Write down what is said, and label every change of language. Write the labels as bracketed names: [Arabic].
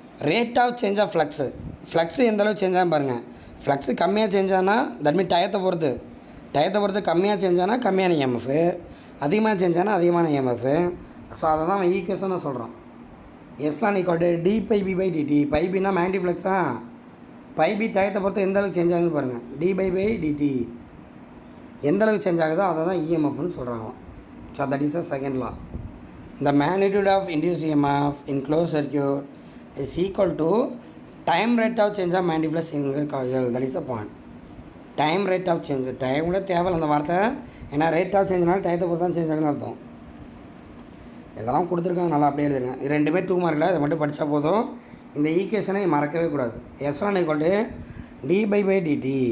[Tamil] Rate of change of flux எந்த அளவுக்கு change ஆகும் பாருங்கள். ஃப்ளக்ஸு கம்மியாக சேஞ்ச் ஆனால் தட் மீன் டயத்தை பொறுத்து கம்மியாக சேஞ்ச் ஆனால் கம்மியான EMF, அதிகமாக சேஞ்ச் ஆனால் அதிகமான EMF. ஸோ அதை தான் அவன் ஈக்குவேஷனாக சொல்கிறான். Epsilon equal to d/b/dt. பைபின்னா magnetic ஃப்ளக்ஸா, பைபி டயத்தை பொறுத்து எந்த அளவுக்கு சேஞ்ச் ஆகுதுன்னு பாருங்கள். d/dt எந்த அளவுக்கு சேஞ்ச் ஆகுதோ அதை தான் EMFன்னு சொல்கிறாங்க. [English] So that is a second law. The magnitude of induced EMF in closed circuit is equal to time rate of change of magnetic flux in the coil. That is the point. Time rate of change. [Tamil] Time கூட தேவையில்லை அந்த வார்த்தை. ஏன்னா rate of சேஞ்ச்னால டயத்தை பொறுத்து தான் change ஆகுன்னு அர்த்தம். இதெல்லாம் கொடுத்துருக்காங்க, நல்லா அப்படியே எழுதுங்க. இது ரெண்டுமே 2 மார்க்கில், இதை மட்டும் படித்தா போதும். இந்த ஈக்குவேஷனை மறக்கவே கூடாது. Epsilon equal to d/dt.